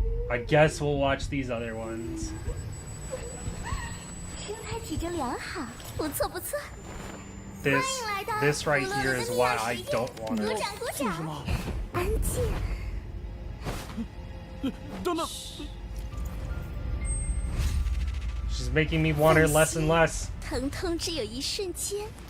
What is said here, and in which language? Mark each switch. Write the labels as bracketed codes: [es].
[en] I guess we'll watch these other ones. [zh] 生态体质良好，不错不错。 [en] This right here is why I don't want to. [zh] 鼓掌鼓掌。安静。等等。 [en] She's making me want her less and less. [zh] 疼痛只有一瞬间。